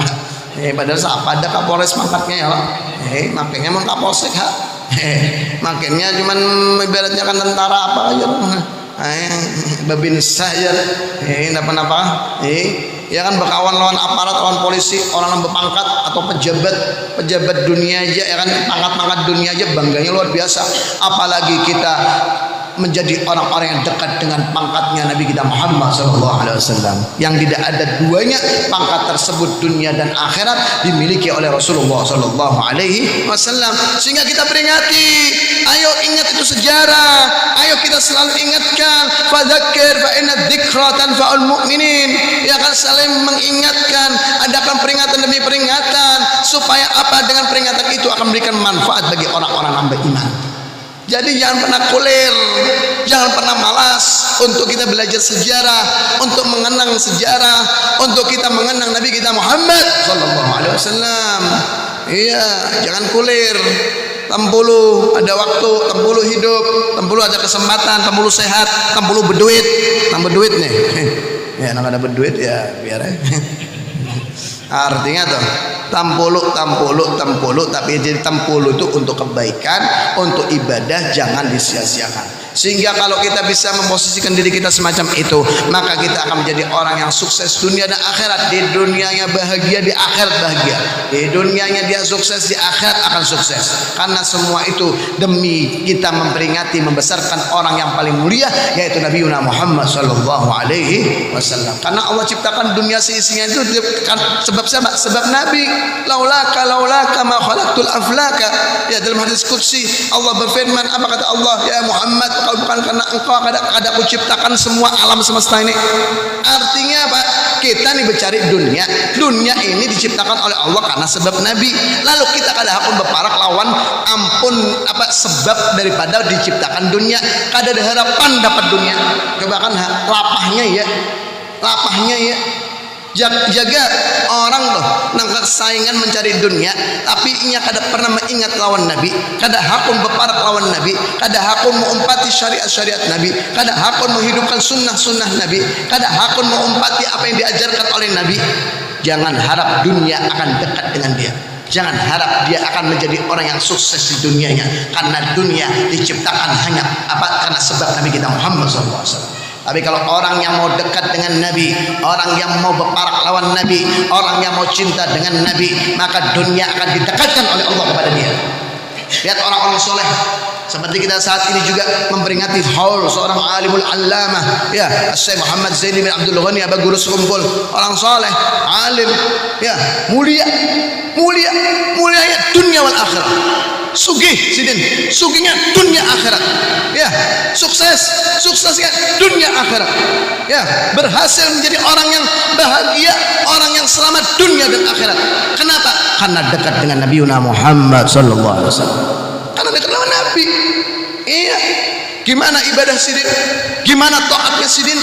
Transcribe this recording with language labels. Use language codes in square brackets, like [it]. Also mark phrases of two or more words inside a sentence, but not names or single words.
[id] Padahal apa ada Kapolres pangkatnya ya, makanya mau Kapolsek, makanya cuman ibaratnya kan tentara apa aja, babinsa aja, apa-apa, ya kan, berkawan lawan aparat, lawan polisi, orang yang berpangkat atau pejabat dunia aja, ya kan, pangkat dunia aja bangganya luar biasa, apalagi kita menjadi orang-orang yang dekat dengan pangkatnya Nabi kita Muhammad SAW, yang tidak ada duanya. Pangkat tersebut dunia dan akhirat dimiliki oleh Rasulullah SAW. Sehingga kita peringati, ayo ingat itu sejarah, ayo kita selalu ingatkan, [ar] فذكر فإن الذكرى تنفع المؤمنين, [id] ya kan, saling mengingatkan, adakan peringatan demi peringatan, supaya apa? Dengan peringatan itu akan memberikan manfaat bagi orang-orang yang beriman. Jadi jangan pernah kulir, jangan pernah malas untuk kita belajar sejarah, untuk mengenang sejarah, untuk kita mengenang Nabi kita Muhammad SAW. Iya, jangan kulir. Tempulu ada waktu, tempulu hidup, tempulu ada kesempatan, tempulu sehat, tempulu berduit, tambah duit nih. Ya, nak ada berduit ya biar aja. Artinya tuh tampulu, tapi jadi tampulu itu untuk kebaikan, untuk ibadah, jangan disia-siakan. Sehingga kalau kita bisa memposisikan diri kita semacam itu, maka kita akan menjadi orang yang sukses dunia dan akhirat. Di dunianya bahagia, di akhirat bahagia. Di dunianya dia sukses, di akhirat akan sukses. Karena semua itu demi kita memperingati, membesarkan orang yang paling mulia, yaitu Nabi Muhammad SAW. Karena Allah ciptakan dunia seisinya itu sebab siapa? Sebab Nabi. [ar] لولاك ما خلقت الأفلاك. [id] Ya, dalam hadis qudsi Allah berfirman, apa kata Allah? Ya Muhammad, kalau bukan karena engkau kada aku ciptakan semua alam semesta ini. Artinya apa? Kita nih mencari dunia. Dunia ini diciptakan oleh Allah karena sebab Nabi. [bjn] Lalu kita kada pun berparak lawan ampun apa sebab daripada diciptakan dunia. Kada ada harapan dapat dunia. Coba kan lapahnya ya. Jaga orang tuh nangkak saingan mencari dunia, tapi inya kada pernah mengingat lawan Nabi, kada hakun berparak lawan Nabi, kada hakun mengumpati syariat-syariat Nabi, kada hakun menghidupkan sunnah-sunnah Nabi, kada hakun mengumpati apa yang diajarkan oleh Nabi. [id] Jangan harap dunia akan dekat dengan dia. Jangan harap dia akan menjadi orang yang sukses di dunianya, karena dunia diciptakan hanya karena sebab Nabi kita Muhammad SAW. Tapi kalau orang yang mau dekat dengan Nabi, orang yang mau berparak lawan Nabi, orang yang mau cinta dengan Nabi, maka dunia akan didekatkan oleh Allah kepada dia. Lihat orang-orang soleh, seperti kita saat ini juga memperingati haul seorang [ar] العالم العلامة, [id] ya, Syekh Muhammad Zaini bin Abdul Ghani Aba Guru Sekumpul. Orang soleh, alim, ya, mulia dunia wal akhirat. [bjn] Sugih sidin, sugihnya dunia akhirat, ya, [id] suksesnya dunia akhirat, ya, berhasil menjadi orang yang bahagia, orang yang selamat dunia dan akhirat. Kenapa? Karena dekat dengan Nabi Muhammad SAW. Karena dekat dengan Nabi. Iya. Gimana ibadah sidin? Gimana taatnya sidin?